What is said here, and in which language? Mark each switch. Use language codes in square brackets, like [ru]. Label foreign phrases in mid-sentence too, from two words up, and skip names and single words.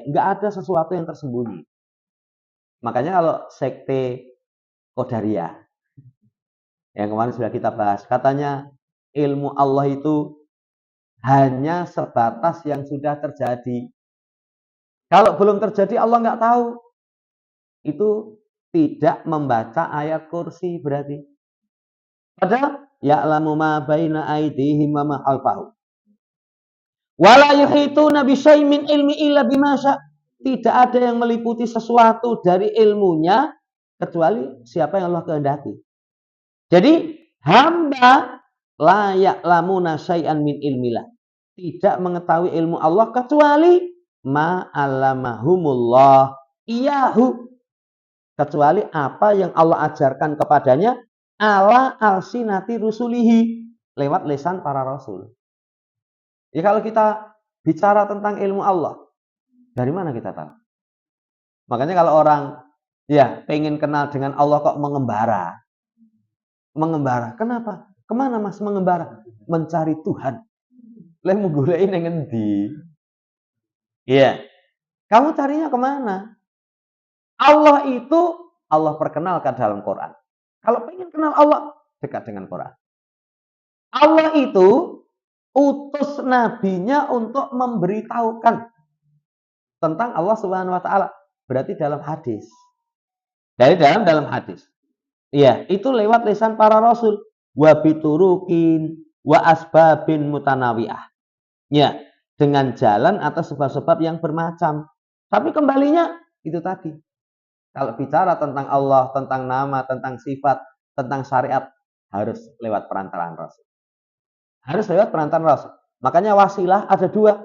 [id] Enggak ada sesuatu yang tersembunyi. Makanya kalau sekte Qadariyah yang kemarin sudah kita bahas, katanya ilmu Allah itu hanya sebatas yang sudah terjadi. Kalau belum terjadi Allah nggak tahu. Itu tidak membaca ayat kursi berarti. [ar] بل يعلم ما بين أيديهم وما خلفهم. ولا يحيطون بشيء من علمه إلا بما شاء. [id] Tidak ada yang meliputi sesuatu dari ilmunya kecuali siapa yang Allah kehendaki. Jadi hamba [ar] لا يعلمون شيئا من علم الله. [id] Tidak mengetahui ilmu Allah kecuali [ar] ما علمهم الله إياه. [id] Kecuali apa yang Allah ajarkan kepadanya [ar] على ألسنة رسله, [id] lewat lisan para rasul. Ya kalau kita bicara tentang ilmu Allah, dari mana kita tahu? Makanya kalau orang ya pengen kenal dengan Allah kok mengembara. Mengembara. Kenapa? Kemana Mas mengembara? Mencari Tuhan. [jv] Lah menggoleki ning endi? [id] Iya. Kamu carinya kemana? Allah itu Allah perkenalkan dalam Quran. Kalau pengen kenal Allah, dekat dengan Quran. Allah itu utus nabinya untuk memberitahukan tentang Allah [ar] سبحانه وتعالى. [id] Berarti dalam hadis. Dari dalam hadis. Iya, itu lewat lisan para rasul. [ar] وبطرق وأسباب متنوعة. [id] Ya, dengan jalan atau sebab-sebab yang bermacam. Tapi kembalinya itu tadi. Kalau bicara tentang Allah, tentang nama, tentang sifat, tentang syariat, harus lewat perantaraan Rasul. Harus lewat perantaraan Rasul. Makanya wasilah ada dua.